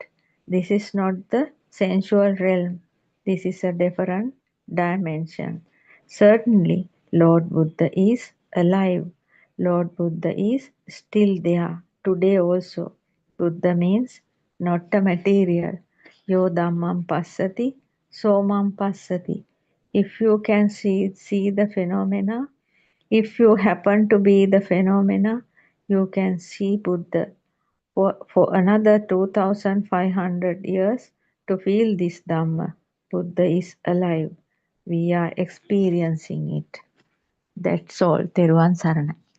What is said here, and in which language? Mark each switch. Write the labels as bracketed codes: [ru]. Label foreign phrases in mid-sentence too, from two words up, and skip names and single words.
[en] This is not the sensual realm. This is a different dimension. Certainly, Lord Buddha is alive. Lord Buddha is still there today also. Buddha means not a material. [pi] Yo dhammam passati, somam passati. [en] If you can see the phenomena, if you happen to be the phenomena, you can see Buddha. For another 2500 years to feel this Dhamma, Buddha is alive. We are experiencing it. That's all. [si] Teruvan Saranai.